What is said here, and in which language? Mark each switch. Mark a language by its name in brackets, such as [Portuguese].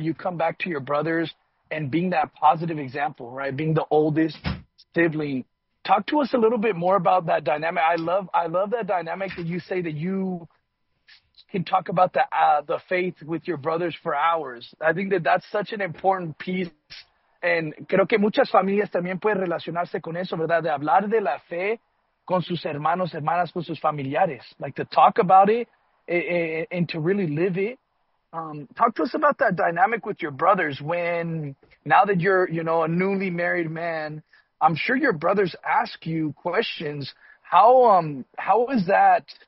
[English] You come back to your brothers and being that positive example, right? Being the oldest sibling. Talk to us a little bit more about that dynamic. I love that dynamic that you say that you can talk about the faith with your brothers for hours. I think that's such an important piece. [Spanish] And creo que muchas familias también pueden relacionarse con eso, ¿verdad? De hablar de la fe con sus hermanos, hermanas, con sus familiares. [English] Like to talk about it and to really live it. Talk to us about that dynamic with your brothers when, now that you're, you know, a newly married man, I'm sure your brothers ask you questions. How is that